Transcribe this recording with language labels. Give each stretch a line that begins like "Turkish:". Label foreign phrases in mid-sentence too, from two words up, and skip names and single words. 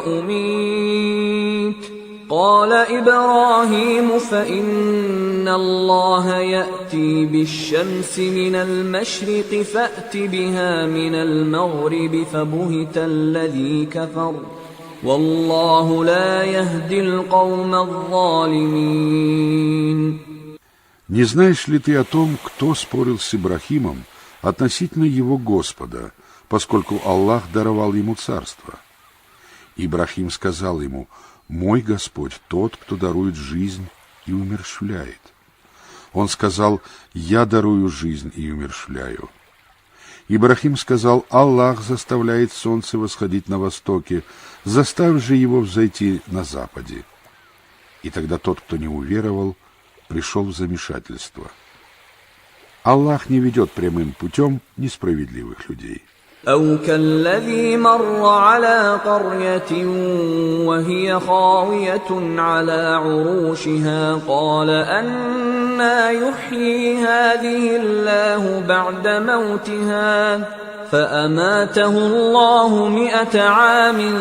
Arabic: وأميت قال إبراهيم فإن الله يأتي بالشمس من المشرق فأت بها من المغرب فبهت الذي كفر والله لا يهدي القوم الظالمين.
Russian: Не знаешь ли ты о том, кто спорил с Ибрахимом относительно его Господа, поскольку Аллах даровал ему царство? Ибрахим сказал ему: «Мой Господь тот, кто дарует жизнь и умерщвляет». Он сказал: «Я дарую жизнь и умерщвляю». Ибрахим сказал: «Аллах заставляет солнце восходить на востоке, заставь же его взойти на западе». И тогда тот, кто не уверовал, пришел в замешательство. Аллах не ведет прямым путем несправедливых людей.
Arabic: أو كالذي مر على قرية وهي خاوية على عروشها قال أنى يحيي هذه الله بعد موتها فأماته الله 100 عام